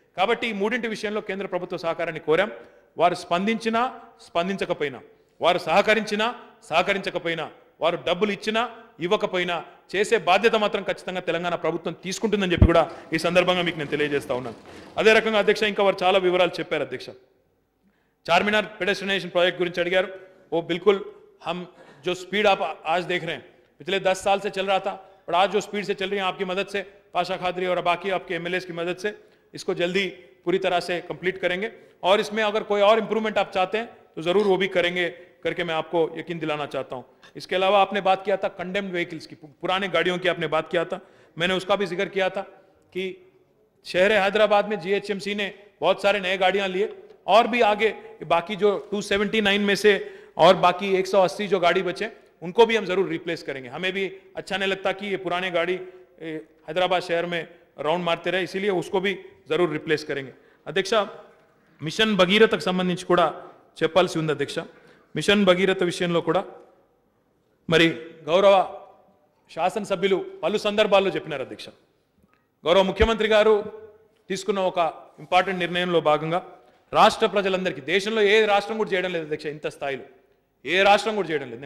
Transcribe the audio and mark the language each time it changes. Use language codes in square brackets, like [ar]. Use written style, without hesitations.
[te] కాబట్టి ఈ 3 విషయంలో కేంద్ర ప్రభుత్వ సహకారాన్ని కోరాం. వారు స్పందించినా స్పందించకపోయినా, వారు సహకరించినా సహకరించకపోయినా, వారు డబ్బులు ఇచ్చినా ఇవ్వకపోయినా చేసే బాధ్యత మాత్రం ఖచ్చితంగా తెలంగాణ ప్రభుత్వం తీసుకుంటుందని చెప్పి కూడా ఈ సందర్భంగా మీకు నేను తెలియజేస్తా ఉన్నాను. అదే రకంగా అధ్యక్ష ఇంకా వారు చాలా వివరాలు చెప్పారు. అధ్యక్ష चारमीनार पेडेस्टिनेशन प्रोजेक्ट गुरिंच अडिगाరు. [hi] वो बिल्कुल हम जो स्पीड आप आज देख रहे हैं पिछले 10 साल से चल रहा था, और आज जो स्पीड से चल रही है आपकी मदद से, पाशा खादरी और बाकी आपके एमएलएस की मदद से इसको जल्दी पूरी तरह से कंप्लीट करेंगे. और इसमें अगर कोई और इंप्रूवमेंट आप चाहते हैं तो ज़रूर वो भी करेंगे करके मैं आपको यकीन दिलाना चाहता हूँ. इसके अलावा आपने बात किया था कंडेम्ड व्हीकल्स की, पुराने गाड़ियों की आपने बात किया था, मैंने उसका भी जिक्र किया था कि शहर हैदराबाद में जीएचएमसी ने बहुत सारे नए गाड़ियाँ लिए, और भी आगे बाकी जो 279 में से और बाकी 180 जो गाड़ी बचे उनको भी हम जरूर रिप्लेस करेंगे. हमें भी अच्छा नहीं लगता कि ये पुराने गाड़ी हैदराबाद शहर में राउंड मारते रहे, इसीलिए उसको भी जरूर रिप्लेस करेंगे. [te] अध्यक्ष मिशन भगीरथ संबंधी కూడా చెప్పాల్సి ఉంది. అధ్యక్ష మిషన్ భగీరథ విషయంలో కూడా మరి గౌరవ శాసనసభ్యులు పలు సందర్భాల్లో చెప్పినారు. అధ్యక్ష గౌరవ ముఖ్యమంత్రి గారు తీసుకున్న ఒక ఇంపార్టెంట్ నిర్ణయంలో భాగంగా రాష్ట్ర ప్రజలందరికీ, దేశంలో ఏ రాష్ట్రం కూడా చేయడం లేదు అధ్యక్ష, ఇంత స్థాయిలో ఏ రాష్ట్రం కూడా చేయడం లేదు.